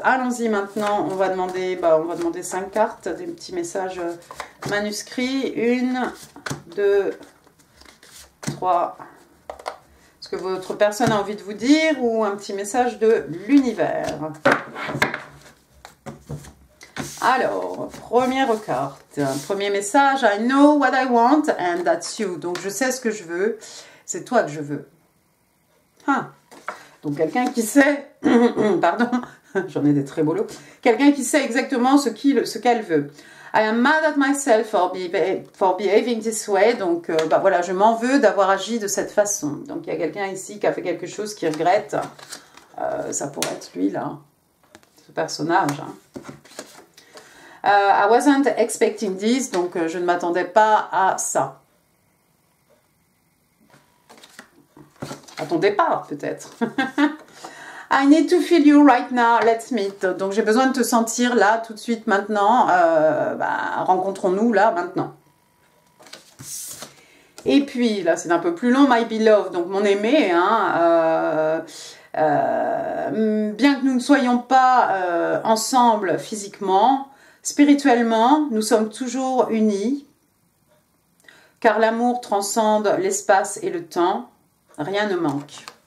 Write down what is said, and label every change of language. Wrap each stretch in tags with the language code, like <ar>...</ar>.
<fr>Allons-y maintenant. On va demander 5 cartes, des petits messages manuscrits. 1, 2, 3. Ce que votre personne a envie de vous dire ou un petit message de l'univers. Alors, première carte, premier message,</fr> <en>I know what I want and that's you.</en> <fr>Donc, je sais ce que je veux, c'est toi que je veux. Ah. Donc, quelqu'un qui sait, pardon, j'en ai des très beaux lots, quelqu'un qui sait exactement ce qu'elle veut.</fr> <en>I am mad at myself for behaving this way.</en> <fr>Donc, voilà, je m'en veux d'avoir agi de cette façon. Donc, il y a quelqu'un ici qui a fait quelque chose qui regrette. Ça pourrait être lui, là, ce personnage, hein.</fr> <en>I wasn't expecting this,</en> <fr>donc je ne m'attendais pas à ça. À ton départ, peut-être.</fr> <en>I need to feel you right now, let's meet.</en> <fr>Donc j'ai besoin de te sentir là, tout de suite, maintenant. Rencontrons-nous là, maintenant. Et puis, là, c'est un peu plus long,</fr> <en>my beloved,</en> <fr>donc mon aimé, hein, bien que nous ne soyons pas ensemble physiquement, spirituellement, nous sommes toujours unis, car l'amour transcende l'espace et le temps, rien ne manque.</fr>